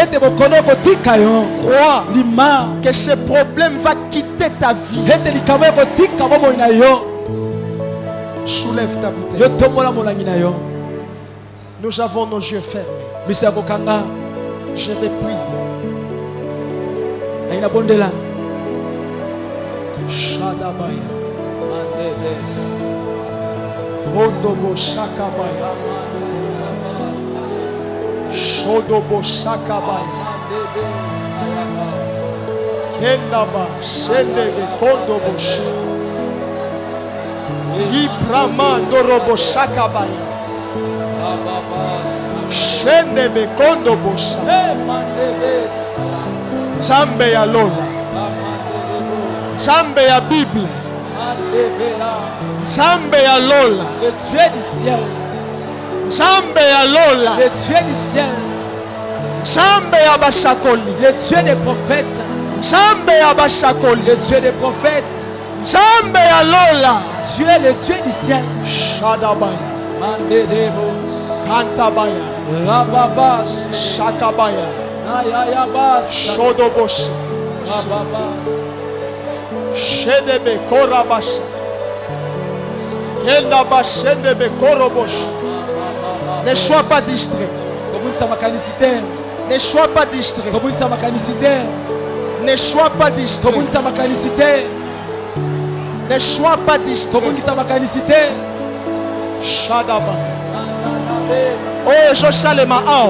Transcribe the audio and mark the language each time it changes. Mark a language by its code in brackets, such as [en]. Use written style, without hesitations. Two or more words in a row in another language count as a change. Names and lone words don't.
[fr] Crois que ce problème va quitter ta vie. Soulève ta bouteille. Nous avons nos yeux fermés. Je vais prier. Shadabaya. Rodobo Shakabaya. Shodobo Shakabaya. Kendaba Shendebe Kondobo Ibrahma Dorobo Shakabaya. Shendebe Kondobo [ln] Zambe ya Lola. Zambe ya Bible. Zambe ya Lola. [fr] Le Dieu du ciel. [ln] Zambe ya Lola. [fr] Le Dieu du ciel. [ln] Zambe ya Bashakoli. [fr] Le Dieu des prophètes. [ln] Zambe ya Bashakoli. [fr] Le Dieu des prophètes. [ln] Zambe ya Lola. [fr] Dieu est le Dieu du ciel. Shadabaya. Mandedebo. Kantabaya. Rababas. Shakabaya. Nayayabas. Shodobos. Rababas. Shedebe Korabas. Kendaba Shendebe Korobos. Ne sois pas distrait. Ne sois pas distrait. Ne sois pas distrait. Ne sois pas distrait. Shadaba. Oh, Josalema Ao.